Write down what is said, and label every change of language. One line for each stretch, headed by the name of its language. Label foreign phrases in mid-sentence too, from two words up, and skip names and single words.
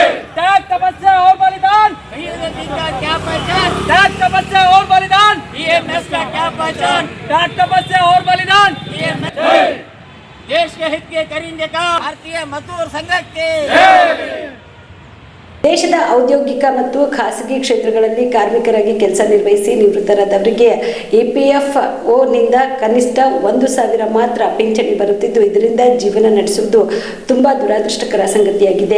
Hindi: त्याग तपस्या और बलिदान, क्या पहचान, त्याग तपस्या और बलिदान, का क्या पहचान, त्याग तपस्या और बलिदान, देश के हित के करेंगे काम भारतीय मजदूर संघ के।
Kannada: ದೇಶದ ಔದ್ಯೋಗಿಕ ಮತ್ತು ಖಾಸಗಿ ಕ್ಷೇತ್ರಗಳಲ್ಲಿ ಕಾರ್ಮಿಕರಾಗಿ ಕೆಲಸ ನಿರ್ವಹಿಸಿ ನಿವೃತ್ತರಾದವರಿಗೆ ಇಪಿಎಫ್ಒ ನಿಂದ ಕನಿಷ್ಠ 1000 ಮಾತ್ರ ಪಿಂಚಣಿ ಬರುತ್ತಿದ್ದು, ಇದರಿಂದ ಜೀವನ ನಡೆಸುವುದು ತುಂಬಾ ದುರದೃಷ್ಟಕರ ಸಂಗತಿಯಾಗಿದೆ.